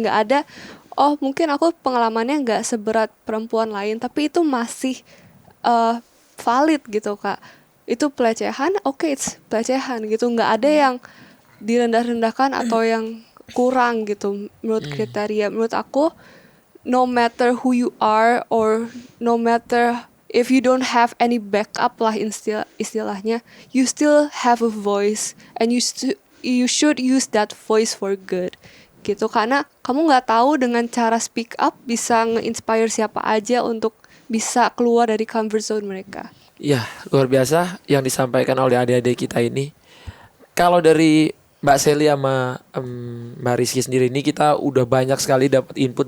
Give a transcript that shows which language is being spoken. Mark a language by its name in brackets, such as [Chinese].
[Indonesian] Nggak ada, oh mungkin aku pengalamannya nggak seberat perempuan lain, tapi itu masih valid gitu Kak. Itu pelecehan, it's pelecehan gitu. Nggak ada yang direndah-rendahkan atau yang kurang gitu menurut kriteria. Menurut aku, [English] no matter who you are or no matter if you don't have any backup [Indonesian] lah istilahnya, [English] you still have a voice and you should use that voice for good gitu. [Indonesian] Karena kamu nggak tahu dengan cara speak up bisa nge-inspire siapa aja untuk bisa keluar dari comfort zone mereka. Ya, luar biasa yang disampaikan oleh adik-adik kita ini. Kalau dari Mbak Sally sama Mbak Rizky sendiri ini, kita udah banyak sekali dapat input.